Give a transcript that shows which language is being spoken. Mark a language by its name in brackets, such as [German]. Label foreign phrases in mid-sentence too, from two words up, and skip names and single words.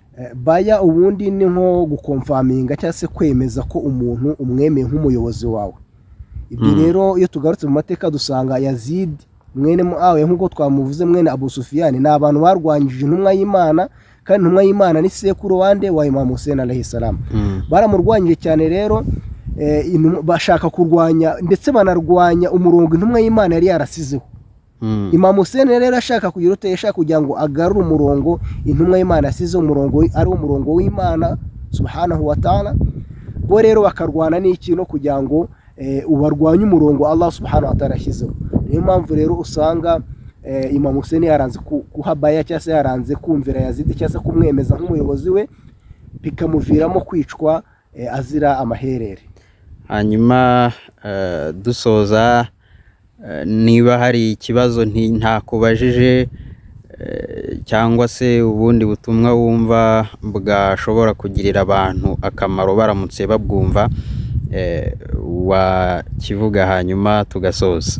[Kinyarwanda] Baya ubundi ni nko gukonfaminga cyangwa se kwemeza ko umuntu umwemeye nk'umuyobozi wawe. Ibyo rero iyo tugarutse mu mateka dusanga Yazid mwene Muawiya nk'uko twamuvuze mwene Abu Sufyan ni abantu barwanyije intumwa y'Imana, kandi intumwa y'Imana ni sekuru wande wa Imam Hussein [Arabic] عليه السلام. [Kinyarwanda] Baramurwanyije cyane rero, bashaka kurwanya ndetse banarwanya umurongo intumwa y'Imana yari yarasizeho. Imam Hussein rero ashaka kugira utesha kugira ngo agarure umurongo intumwa y'Imana yasizeho, umurongo ari umurongo w'Imana [Arabic] سبحانه وتعالى. [Kinyarwanda] Bo rero bakarwana n'ikintu kugira ngo ubarwanye umurongo Allah [Arabic] سبحانه وتعالى [Kinyarwanda] yashyizeho. Niyo mpamvu rero usanga Imam Hussein yaranze kuhabaya cyangwa se yaranze kumvira Yazid cyangwa se kumwemeza nk'umuyobozi we, bikamuviramo kwicwa azira amaherere. Hanyuma dusoza, niba hari ikibazo ntakubajije cyangwa se ubundi butumwa wumva bwashobora kugirira abantu akamaro baramutse babwumva, wakivuga hanyuma tugasoza.